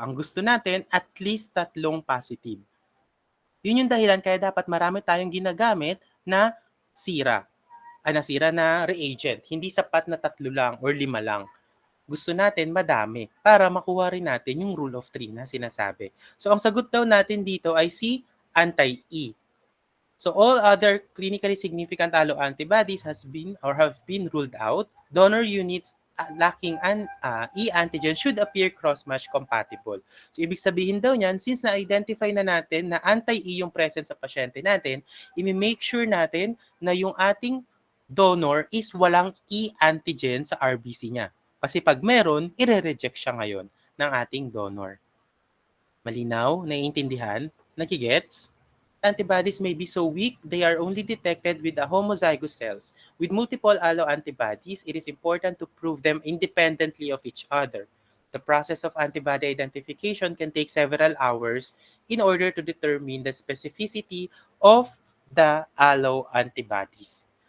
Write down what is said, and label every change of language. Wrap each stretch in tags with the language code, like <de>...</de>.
<tl>Ang gusto natin, at least 3 positive. Yun yung dahilan kaya dapat marami tayong ginagamit na sira. Nasira na reagent. Hindi sapat na 3 lang or 5 lang. Gusto natin madami para makuha rin natin yung rule of 3 na sinasabi. So ang sagot daw natin dito ay si anti-E.</tl> <en>So all other clinically significant alloantibodies have been ruled out. Donor units lacking E antigen should appear cross-match compatible.</en> <tl>So ibig sabihin daw niyan, since na-identify na natin na anti-E yung present sa pasyente natin, i-make sure natin na yung ating donor is walang E antigen sa RBC niya. Kasi pag meron, i-reject siya ngayon ng ating donor. Malinaw? Naiintindihan? Nagigets?</tl> <en>Antibodies may be so weak, they are only detected with the homozygous cells. With multiple alloantibodies, it is important to prove them independently of each other. The process of antibody identification can take several hours in order to determine the specificity of the alloantibodies.</en>